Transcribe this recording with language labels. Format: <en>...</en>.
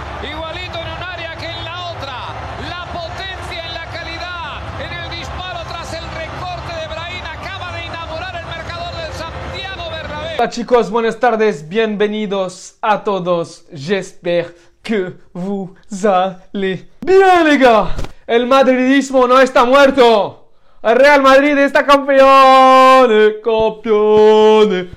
<es>Igualito en un área que en la otra. La potencia en la calidad, en el disparo tras el recorte de Brahim acaba de inaugurar el marcador del Santiago Bernabéu. Hola chicos, buenas tardes, bienvenidos a todos.</es> <fr>J'espère que vous allez bien, les gars.</fr> <es>El madridismo no está muerto. El Real Madrid está campeón, campeón.</es>